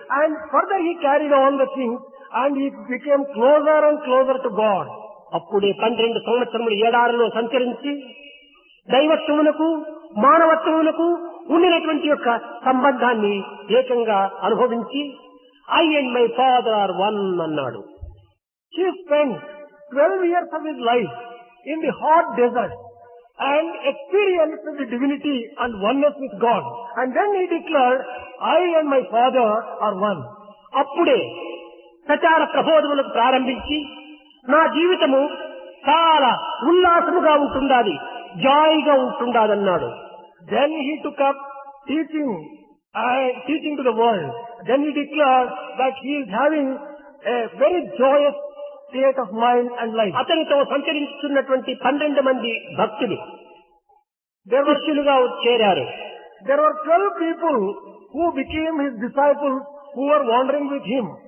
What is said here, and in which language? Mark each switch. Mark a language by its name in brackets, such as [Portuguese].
[English] And further he carried on the things and he became closer and closer to God. [Telugu] అప్పుడే 12 సంవత్సరములు ఏడారులో సంచరించి దైవత్వమునకు మానవత్వమునకు ఉండినటువంటి యొక్క సంబంధాన్ని ఏకంగా అనుభవించి [English] I and my father are one [Telugu] అన్నాడు. [English] He spent 12 years of his life in the hot desert and experienced the divinity and oneness with God. And then he declared, I and my father are one. [Telugu] అప్పుడే ప్రచార ప్రబోధములకు ప్రారంభించి నా జీవితము చాలా ఉల్లాసముగా ఉంటుండాలి, జాయిగా ఉంటుండాలన్నాడు. [English] Then he took up teaching to the world. Then he declared that he is having a very joyous state of mind and life. [Telugu] అతనితో సంచరించుతున్నటువంటి 12 మంది భక్తులు శిష్యులుగా చేరారు. [English] There were 12 people who became his disciples who were wandering with him.